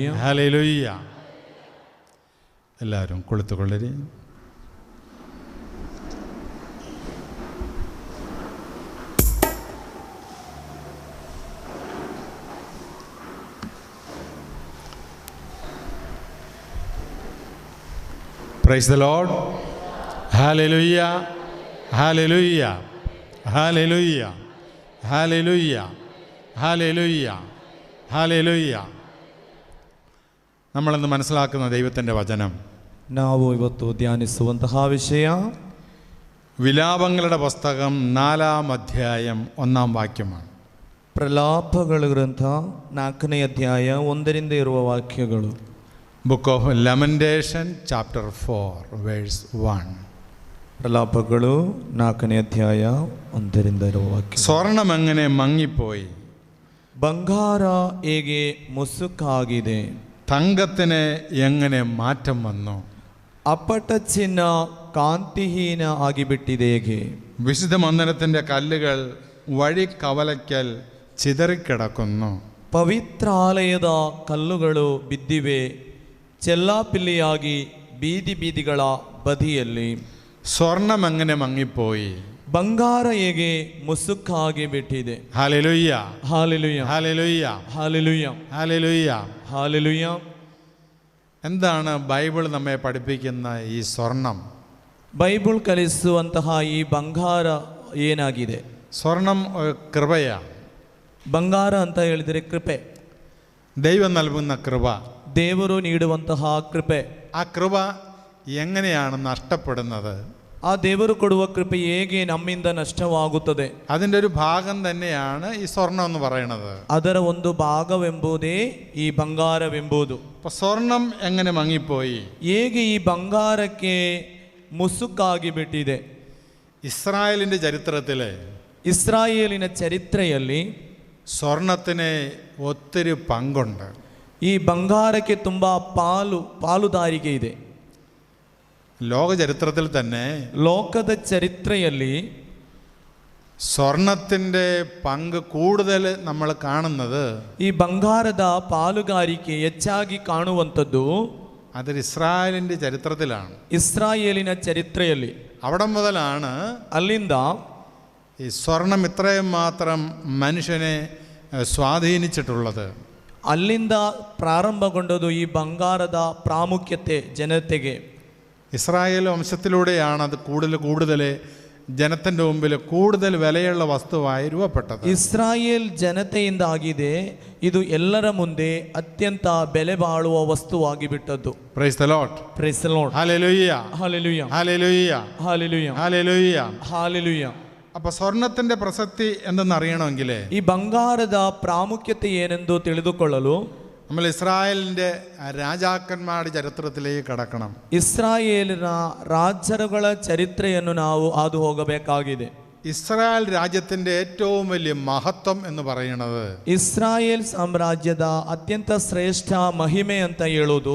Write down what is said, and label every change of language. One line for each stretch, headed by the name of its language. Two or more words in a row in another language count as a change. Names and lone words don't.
Malayalam: ഹല്ലേലൂയ. എല്ലാവരും കൊളുത്തുകൊള്ളരി.
English: Praise the Lord. Hallelujah. Hallelujah. Hallelujah. Hallelujah. Hallelujah. Hallelujah.
Malayalam: നമ്മളിന്ന് മനസ്സിലാക്കുന്ന ദൈവത്തിൻ്റെ വചനം,
Kannada: ನಾವು ಇವತ್ತು ಧ್ಯಾನಿಸುವಂತಹ ವಿಷಯ
Malayalam: വിലാപങ്ങളുടെ പുസ്തകം 4-ാം അധ്യായം 1-ാം വാക്യമാണ്.
Kannada: ಪ್ರಲಾಪಗಳ ಗ್ರಂಥ 4ನೇ ಅಧ್ಯಾಯ 1ರಿಂದ ಇರುವ ವಾಕ್ಯಗಳು.
English: Book of Lamentation chapter 4 verse 1.
Kannada: ಪ್ರಲಾಪಗಳು 4ನೇ ಅಧ್ಯಾಯ 1ರಿಂದ ಇರುವ ವಾಕ್ಯ.
Malayalam: സ്വർണം എങ്ങനെ മങ്ങിപ്പോയി,
Kannada: ಬಂಗಾರ ಹೇಗೆ ಮುಸುಕಾಗಿದೆ,
Malayalam: തങ്കത്തിന് എങ്ങനെ മാറ്റം വന്നു,
Kannada: ಅಪ್ಪಟ ಚಿನ್ನ ಕಾಂತಿಹೀನ ಆಗಿಬಿಟ್ಟಿದೆ ಹೇಗೆ,
Malayalam: വിശുദ്ധ മന്ദിരത്തിൻ്റെ കല്ലുകൾ വഴിക്കവലയ്ക്കൽ ചിതറിക്കിടക്കുന്നു,
Kannada: ಪವಿತ್ರಾಲಯದ ಕಲ್ಲುಗಳು ಬಿದ್ದಿವೆ ಚೆಲ್ಲಾಪಿಲ್ಲಿಯಾಗಿ ಬೀದಿ ಬೀದಿಗಳ ಬದಿಯಲ್ಲಿ.
Malayalam: സ്വർണം എങ്ങനെ മങ്ങിപ്പോയി,
Kannada: ಬಂಗಾರ ಹೇಗೆ ಮುಸುಕಾಗಿ ಬಿಟ್ಟಿದೆ.
Malayalam: ഹല്ലേലൂയ.
Kannada: ಹಾಲೆಲೂಯ,
Malayalam: ഹല്ലേലൂയ.
Kannada: ಹಾಲೆಲೂಯ,
Malayalam: ഹല്ലേലൂയ.
Kannada: ಹಾಲೆಲೂಯ.
Malayalam: എന്താണ് ബൈബിൾ നമ്മെ പഠിപ്പിക്കുന്ന ഈ സ്വർണം?
Kannada: ಬೈಬಲ್ ಕಲಿಸುವಂತಹ ಈ ಬಂಗಾರ ಏನಾಗಿದೆ?
Malayalam: സ്വർണം കൃപയാണ്.
Kannada: ಬಂಗಾರ ಅಂತ ಹೇಳಿದರೆ ಕೃಪೆ,
Malayalam: ദൈവം നൽകുന്ന കൃപ.
Kannada: ದೇವರು ನೀಡುವಂತಹ ಕೃಪೆ.
Malayalam: ആ കൃപ എങ്ങനെയാണ് നഷ്ടപ്പെടുന്നത്?
Kannada: ಆ ದೇವರು ಕೊಡುವ ಕೃಪೆ ಹೇಗೆ ನಮ್ಮಿಂದ ನಷ್ಟವಾಗುತ್ತದೆ?
Malayalam: അതിൻ്റെ ഒരു ഭാഗം തന്നെയാണ് ಈ സ്വർണം എന്ന് പറയുന്നത്.
Kannada: ಅದರ ಒಂದು ಭಾಗವೆಂಬುದೇ ಈ ಬಂಗಾರವೆಂಬುದು.
Malayalam: അപ്പോൾ സ്വർണം എങ്ങനെ മങ്ങിപ്പോയി?
Kannada: ಹೇಗೆ ಈ ಬಂಗಾರಕ್ಕೆ ಮುಸುಕಾಗಿ ಬಿಟ್ಟಿದೆ?
Malayalam: ഇസ്രായേലിൻ്റെ ചരിത്രത്തിൽ
Kannada: ಇಸ್ರಾಯೇಲಿನ ಚರಿತ್ರೆಯಲ್ಲಿ
Malayalam: സ്വർണത്തിന് ഒത്തിരി പങ്കുണ്ട്.
Kannada: ಈ ಬಂಗಾರಕ್ಕೆ ತುಂಬ ಪಾಲುದಾರಿಕೆ ಇದೆ.
Malayalam: ലോക ചരിത്രത്തിൽ തന്നെ
Kannada: ಲೋಕದ ಚರಿತ್ರೆಯಲ್ಲಿ
Malayalam: സ്വർണത്തിൻ്റെ പങ്ക് കൂടുതൽ നമ്മൾ കാണുന്നത്,
Kannada: ಈ ಬಂಗಾರದ ಪಾಲುಗಾರಿಕೆ ಹೆಚ್ಚಾಗಿ ಕಾಣುವಂಥದ್ದು
Malayalam: അത് ഇസ്രായേലിൻ്റെ ചരിത്രത്തിലാണ്.
Kannada: ಇಸ್ರಾಯೇಲಿನ ಚರಿತ್ರೆಯಲ್ಲಿ.
Malayalam: അവിടെ മുതലാണ്
Kannada: ಅಲ್ಲಿಂದ
Malayalam: ഈ സ്വർണം ഇത്രയും മാത്രം മനുഷ്യനെ സ്വാധീനിച്ചിട്ടുള്ളത്.
Kannada: ಅಲ್ಲಿಂದ ಪ್ರಾರಂಭಗೊಂಡದು ಈ ಬಂಗಾರದ ಪ್ರಾಮುಖ್ಯತೆ ಜನತೆಗೆ.
Malayalam: ഇസ്രായേൽ വംശത്തിലൂടെയാണ് അത് കൂടുതൽ ಜನത്തിൻ്റെ മുമ്പിൽ കൂടുതൽ വിലയുള്ള വസ്തുവായി രൂപപ്പെട്ടത്.
Kannada: ಇಸ್ರಾಯೇಲ್ ಜನತೆಯಿಂದ ಆಗಿದೆ ಇದು ಎಲ್ಲರ ಮುಂದೆ ಅತ್ಯಂತ ಬೆಲೆ ಬಾಳುವ ವಸ್ತುವಾಗಿ ಬಿಟ್ಟದ್ದು.
English: Praise the Lord. Praise the Lord.
Malayalam: ഹല്ലേലൂയ. ഹല്ലേലൂയ, ഹല്ലേലൂയ. ഹല്ലേലൂയ, ഹല്ലേലൂയ. ഹല്ലേലൂയ. അപ്പോൾ സ്വർണത്തിൻ്റെ പ്രസക്തി എന്തെന്ന് അറിയണമെങ്കിൽ
Kannada: ಈ ಬಂಗಾರದ ಪ್ರಾಮುಖ್ಯತೆ ಏನೆಂದು ತಿಳಿದುಕೊಳ್ಳಲು
Malayalam: നമ്മൾ ഇസ്രായേലിൻ്റെ രാജാക്കന്മാരുടെ ചരിത്രത്തിലേക്ക് കടക്കണം.
Kannada: ಇಸ್ರಾಯೇಲಿನ ರಾಜರುಗಳ ಚರಿತ್ರೆಯನ್ನು ನಾವು ಹಾದು ಹೋಗಬೇಕಾಗಿದೆ.
Malayalam: ഇസ്രായേൽ രാജ്യത്തിൻ്റെ ഏറ്റവും വലിയ മഹത്വം എന്ന് പറയുന്നത്,
Kannada: ಇಸ್ರಾಯೇಲ್ ಸಾಮ್ರಾಜ್ಯದ ಅತ್ಯಂತ ಶ್ರೇಷ್ಠ ಮಹಿಮೆ ಅಂತ ಹೇಳೋದು